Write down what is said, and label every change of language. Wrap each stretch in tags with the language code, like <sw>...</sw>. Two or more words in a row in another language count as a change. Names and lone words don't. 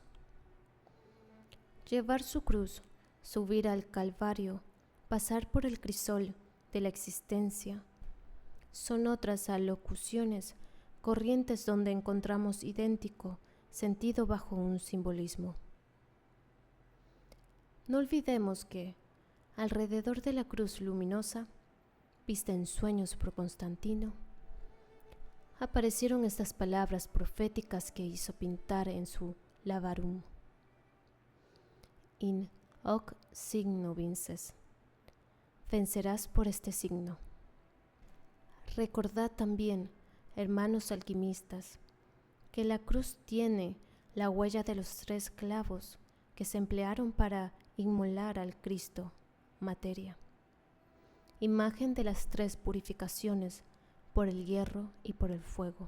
<es>Llevar su cruz, subir al Calvario, pasar por el crisol de la existencia, son otras alocuciones corrientes donde encontramos idéntico sentido bajo un simbolismo. No olvidemos que, alrededor de la cruz luminosa, vista en sueños por Constantino, aparecieron estas palabras proféticas que hizo pintar en su Lavarum.</es> <la>In hoc signo vinces.</la> <es>Vencerás por este signo. Recordad también, hermanos alquimistas, que la cruz tiene la huella de los 3 clavos que se emplearon para inmolar al Cristo, materia, imagen de las 3 purificaciones por el hierro y por el fuego.</es>